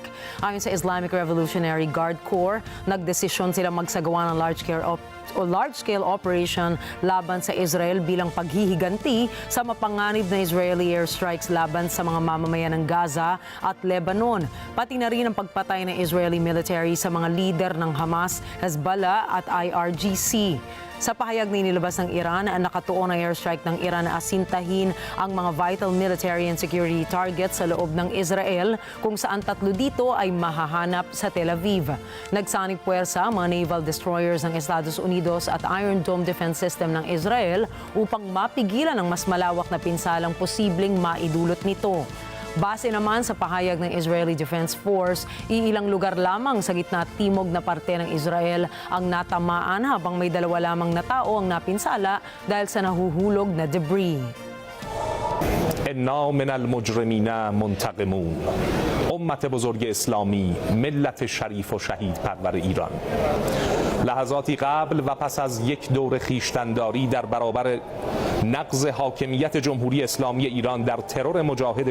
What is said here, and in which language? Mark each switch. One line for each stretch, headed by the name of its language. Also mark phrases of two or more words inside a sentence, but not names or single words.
Filipino: Ayon sa Islamic Revolutionary Guard Corps, nagdesisyon silang magsagawa ng
English: large-scale operation
Filipino: laban sa Israel bilang paghihiganti sa mapanganib na
English: Israeli airstrikes
Filipino: laban sa mga mamamayan ng Gaza at Lebanon. Pati na rin ang pagpatay ng
English: Israeli military
Filipino: sa mga leader ng Hamas, Hezbollah at IRGC. Sa pahayag na inilabas ng Iran, nakatuon ang airstrike ng Iran na asintahin ang mga
English: vital military and security targets
Filipino: sa loob ng Israel, kung saan 3 dito ay mahahanap sa Tel Aviv. Nagsanib puwersa ang mga
English: naval destroyers
Filipino: ng Estados Unidos at Iron Dome
English: defense system
Filipino: ng Israel upang mapigilan ang mas malawak na pinsalang posibleng maidulot nito. Base naman sa pahayag ng Israeli Defense Force, iilang lugar lamang sa gitna at timog na parte ng Israel ang natamaan habang may 2 lamang na tao ang napinsala dahil sa nahuhulog na debris.
Arabic: انا من المجرمین منتقمون
Persian: امت بزرگ اسلامی ملت شریف و شهید پرور ایران لحظاتی قبل و پس از یک دور خویشتن‌داری در برابر نقض حاکمیت جمهوری اسلامی ایران در ترور مجاهد